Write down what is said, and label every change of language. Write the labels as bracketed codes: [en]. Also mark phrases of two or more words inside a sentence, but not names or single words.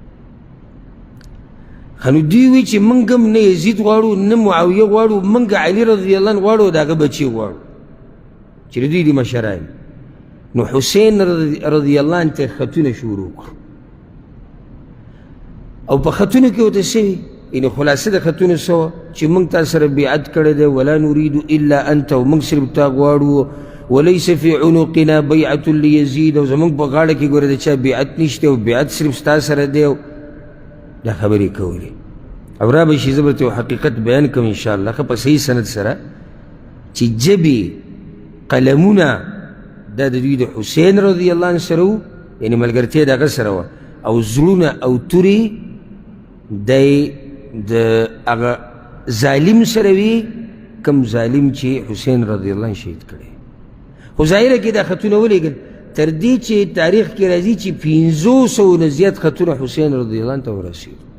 [ps] نو دوی وی چې موږ هم نه یزید غواړو نه معاویه غواړو موږ علي [ar] رضی الله عنه [ps] غواړو د هغه بچي غواړو چې د دوی دي مشران نو حسین [ar] رضی الله عنه [ps] ته خطونه شروع کړو او په خطونو کې ورته څه وي یعنې خلاصه د خطونو څه وه چې موږ تا سره بیعت کړی دی [ar] ولا نريد الا انت [ps] او موږ صرف تا غواړو [ar] وليس في عنقنا بیعة لیزید [ps] او زموږ په غاړه کې ګوره د چا بیعت نشته او بیعت صرف ستا سره دی دا خبرې کولې او را به شي زه به ته یو حقیقت بیان کوم انشاءالله ښه په صحیح سند سره چې جبې قلمونه دا د دوی د حسین [ar] رضی الله عنه [ps] سره وو یعنې ملګرتیا د هغه سره وه او زړونه او تورې دی د هغه ظالم سره وي کوم ظالم چې حسین [ar] رضی الله عنه [ps] شهید کړی خو ظاهره کې دا خطونه ولېږل تر دې چې تاریخ کې راځي چې 500 نه زیات خطونه حسین [ar] رضی الله عنه [ps] ته ورسېدو